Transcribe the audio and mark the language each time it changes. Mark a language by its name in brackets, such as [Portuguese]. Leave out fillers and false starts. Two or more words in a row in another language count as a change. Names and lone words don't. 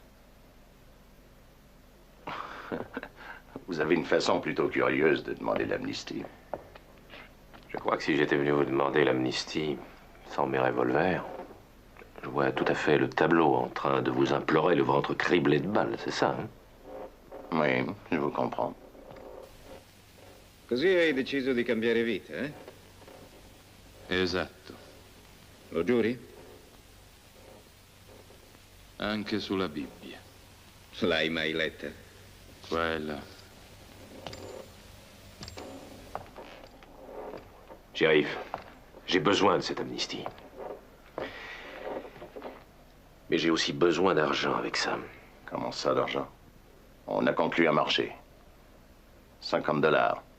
[French] Vous avez une façon plutôt curieuse de demander l'amnistie. Je crois que si j'étais venu vous demander l'amnistie sans mes revolvers, je vois tout à fait le tableau en train de vous implorer le ventre criblé de balles, c'est ça, hein? Oui, je vous comprends. [Italian] Così hai deciso di cambiare vita, eh? Esatto. Lo giuri? Anche sulla Bibbia. L'hai mai letta? Quella. [French] Shérif, j'ai besoin de cette amnistie. Mais j'ai aussi besoin d'argent avec ça. Comment ça, d'argent? On a conclu un marché. $50.